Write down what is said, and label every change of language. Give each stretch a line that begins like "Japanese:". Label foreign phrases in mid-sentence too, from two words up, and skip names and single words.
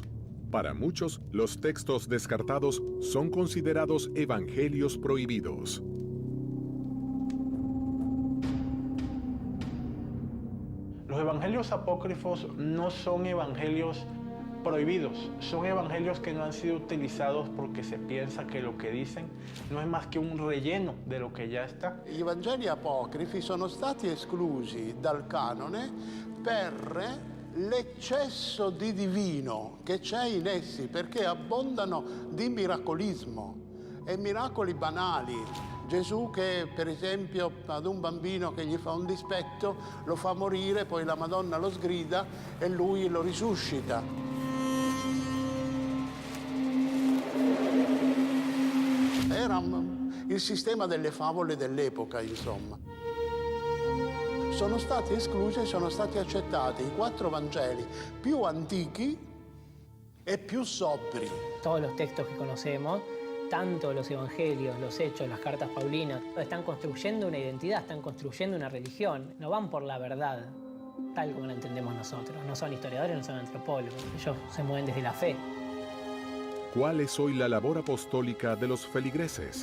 Spanish: Para muchos, los textos descartados son considerados evangelios prohibidos. Los evangelios apócrifos no son evangelios prohibidos, son evangelios que no han sido utilizados porque se piensa che lo che dicen no è más che un relleno de lo che già sta.
Italian: I Vangeli apocrifi sono stati esclusi dal canone per l'eccesso di divino che c'è in essi, perché abbondano di miracolismo e miracoli banali. Gesù che per esempio ad un bambino che gli fa un dispetto lo fa morire, poi la Madonna lo sgrida e lui lo risuscita. Era il sistema delle favole dell'epoca, insomma. Sono stati esclusi e sono stati accettati i 4 Vangeli più antichi e più sobri.
Spanish: Todos los textos que conocemos, tanto los evangelios, los hechos, las cartas paulinas, están construyendo una identidad, están construyendo una religión. No van por la verdad, tal como la entendemos nosotros. No son historiadores, no son antropólogos. Ellos se mueven desde la fe. ¿Cuál es hoy la labor apostólica de los feligreses?